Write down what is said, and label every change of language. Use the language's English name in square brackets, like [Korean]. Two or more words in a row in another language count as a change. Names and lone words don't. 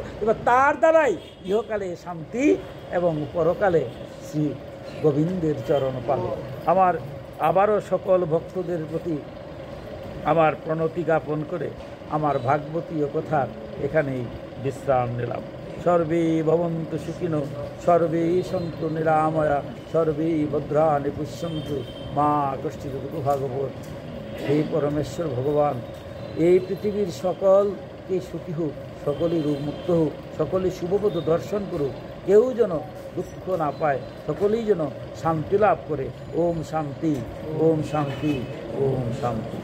[Bangla] এবার তার দ্বারাই ইহকালে শান্তি এবং পরকালে শ্রী গোবিন্দের চরণ পাবে। আমার আবারও সকল ভক্তদের প্রতি আমার প্রণতি জ্ঞাপন করে আমার ভাগবতীয় কথা এখানেই বিশ্রাম নিলাম। [Sanskrit] সর্বে ভবন্তু সুখিনো, সর্বে সন্তু নিরাময়া, সর্বে ভদ্রাণি পুষ্যন্তু, মা কষ্টিত ভাগবত। [Bangla] সেই পরমেশ্বর ভগবান এই পৃথিবীর সকলকে সুখী হোক, সকলেই রোগমুক্ত হোক, সকলেই শুভপদ দর্শন করুক, কেউ যেন দুঃখ না পায়, সকলেই যেন শান্তি লাভ করে। ওম শান্তি, ওম শান্তি, ওম শান্তি।